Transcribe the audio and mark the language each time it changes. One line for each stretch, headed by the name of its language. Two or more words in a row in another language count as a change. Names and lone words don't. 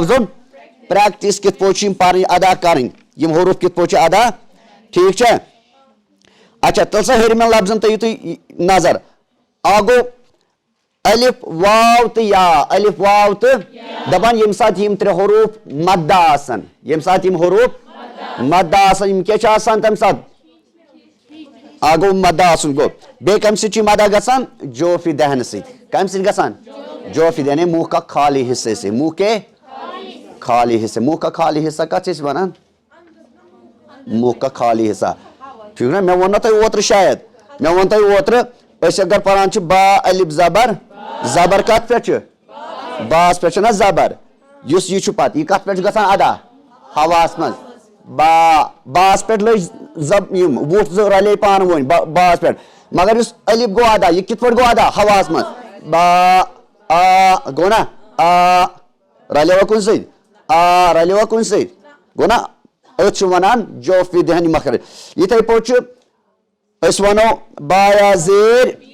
Kashmiri: لفظن پرٛٮ۪کٹِس کِتھ پٲٹھۍ چھِ یِم پَرٕنۍ ادا کَرٕنۍ یِم حروٗف کِتھ پٲٹھۍ چھِ ادا ٹھیٖک چھا اچھا تیٚلہِ سا ہیٚرمٮ۪ن لفظن تھٲیِو تُہۍ نظر اکھ گوٚو الف واو تہٕ یا الف واو تہٕ دپان ییٚمہِ ساتہٕ یِم ترٛےٚ حروٗف مدہ آسن ییٚمہِ ساتہٕ یِم حروٗف مدہ آسن یِم کیٛاہ چھِ آسان تمہِ ساتہٕ اکھ گوٚو مدہ آسُن گوٚو بیٚیہِ کمہِ سۭتۍ چھِ یِم ادا گژھان جوفِ دہنہٕ سۭتۍ کمہِ سۭتۍ گژھان جوفِ
Urdu: یعنی منہ کا خالی حصے سے منہ کے خالی حصے منہ کا خالی حصہ
Kashmiri: کتھ چھِ أسۍ ونان
Urdu: منہ کا خالی حصہ
Kashmiri: ٹھیٖک نا مےٚ ووٚن نا تۄہہِ اوترٕ شاید مےٚ ووٚن تۄہہِ اوترٕ أسۍ اگر پران چھِ با الف زبر زبر کتھ پٮ۪ٹھ چھُ باس پٮ۪ٹھ چھُ نا زبر یُس یہِ چھُ پتہٕ یہِ کتھ پٮ۪ٹھ چھُ گژھان ادا ہواہس منٛز با باس پٮ۪ٹھ لٔج یِم وُٹھ زٕ رلے پانہٕ ؤنۍ باس پٮ۪ٹھ مگر یُس الف گوٚو ادا یہِ کِتھ پٲٹھۍ گوٚو ادا ہواہس منٛز با گوٚو نا رلیوا کُنہِ سۭتۍ رلیوا کُنہِ سۭتۍ گوٚو نا أتھۍ چھِ ونان جوفِ دہنہِ مخرج یِتھے پٲٹھۍ چھُ أسۍ ونو بایا زیٖر